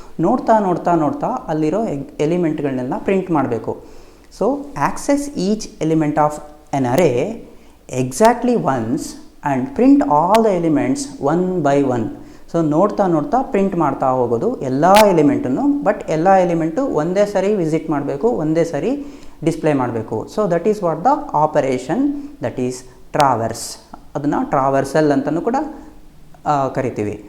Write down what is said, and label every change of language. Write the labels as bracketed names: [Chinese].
[Kannada] ನೋಡ್ತಾ ಅಲ್ಲಿರೋ ಎಲಿಮೆಂಟ್ಗಳನ್ನೆಲ್ಲ ಪ್ರಿಂಟ್ ಮಾಡಬೇಕು. [English] So access each element of an array exactly once and print all the elements one by one. [Kannada] So ನೋಡ್ತಾ print ಮಾಡ್ತಾ ಹೋಗೋದು ಎಲ್ಲ ಎಲಿಮೆಂಟನ್ನು. ಬಟ್ ಎಲ್ಲ ಎಲಿಮೆಂಟು ಒಂದೇ ಸರಿ ವಿಸಿಟ್ ಮಾಡಬೇಕು, ಒಂದೇ ಸರಿ ಡಿಸ್ಪ್ಲೇ ಮಾಡಬೇಕು. [English] So that is what the operation, that is traverse. [Kannada] ಅದನ್ನು ಟ್ರಾವರ್ಸಲ್ ಅಂತಲೂ ಕೂಡ ಕರಿತೀವಿ.